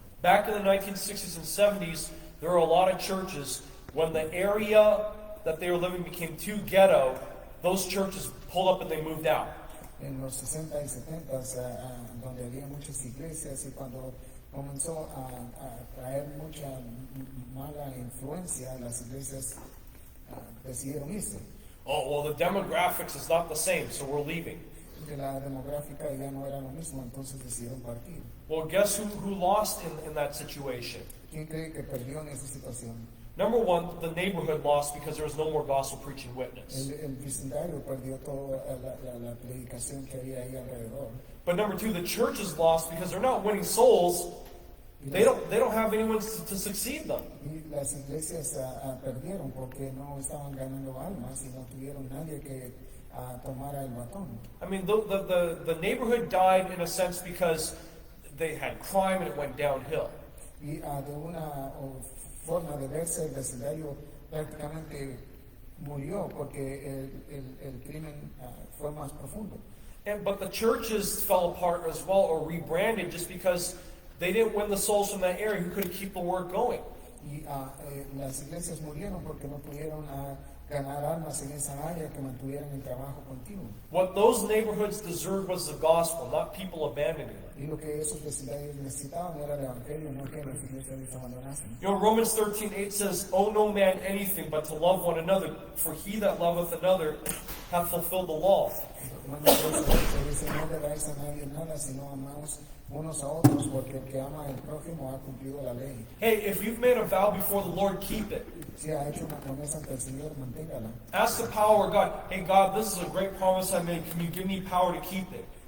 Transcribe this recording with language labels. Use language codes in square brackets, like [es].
[en] Back in the 1960s and 70s, there were a lot of churches. When the area that they were living became too ghetto, those churches pulled up and they moved out. [es] En los 60 y 70, donde había muchas iglesias, y cuando comenzó a traer mucha mala influencia, las iglesias decidieron irse. [en] Oh, well, the demographics is not the same, so we're leaving. [es] Que la demográfica ya no era lo mismo, entonces decidieron partir. [en] Well, guess who lost in that situation? [es] ¿Quién cree que perdió en esa situación? [en] Number one, the neighborhood lost because there was no more gospel preaching witness. [es] El vecindario perdió toda la predicación que había ahí alrededor. [en] But number two, the churches lost because they're not winning souls. They don't have anyone to succeed them. [es] Y las iglesias perdieron porque no estaban ganando almas y no tuvieron nadie que tomara el batón. [en] I mean, the neighborhood died in a sense because they had crime and it went downhill. [es] Y de una forma de verse, el vecindario prácticamente murió porque el crimen fue más profundo. [en] But the churches fell apart as well, or rebranded, just because they didn't win the souls from that area who couldn't keep the work going. [es] Y las iglesias murieron porque no pudieron ganar almas en esa área que mantuvieran el trabajo continuo. [en] What those neighborhoods deserved was the gospel, not people abandoning them. [es] Y lo que esos vecindarios necesitaban era el evangelio, no que los iglesias les abandonasen. [en] You know, Romans 13:8 says, "Owe no man anything but to love one another, for he that loveth another hath fulfilled the law." [es] Romanos 12:8 dice, no debáis a nadie nada, sino amaos unos a otros, porque el que ama al prójimo ha cumplido la ley. [en] Hey, if you've made a vow before the Lord, keep it. [es] Si ha hecho una promesa ante el Señor, manténgala. [en] Ask the power of God. Hey, God, this is a great promise I made. Can you give me power to keep it?